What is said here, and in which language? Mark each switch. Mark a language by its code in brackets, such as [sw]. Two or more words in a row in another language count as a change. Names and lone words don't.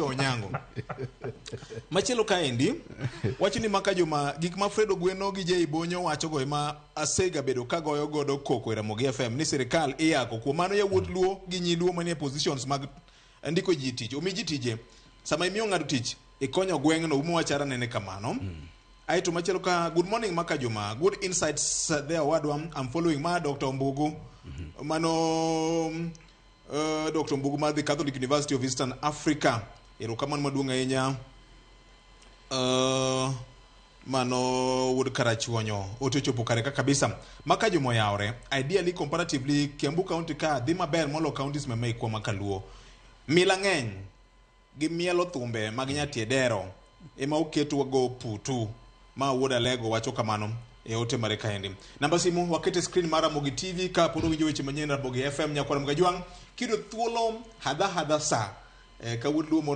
[luo] Onyango machielo kaendi wacho ni maka juma gik ma Fredo Gweno gi Jay Bonyo wacho go ema asega bedo kagoyo godo koko e Ramogi FM ni sirikal iyako kuom mano yawuot luo gi nyiluo manie positions mag ndiko ji tich omi ji tije sama imiyo ng'ato tich ikonyo gweng'no umo wachara nene kamano aito machielo ka [en] good morning [luo] maka juma [en] good insights there [luo] wadwa [en] I'm following [luo] ma Dr. Mbugu mano Dr. Mbugu ma the Catholic University of Eastern Africa erokamano maduong' ahinya mano wood karachuonyo otochopo kare ka kabisa maka jomo yaore [en] ideally comparatively [luo] Kiambu County ka dhi maber molo counties mameko makaluo mila ng'eny gi mielo thumbe mag nyatiedero ema oketo go putu ma woda lego wacho kamano e ote mare kaendi namba simu wakete screen mara Ramogi TV ka poro winjo weche manyien Ramogi FM nyakwara mgajwang kido thuolo hadha sa ka wudlu moro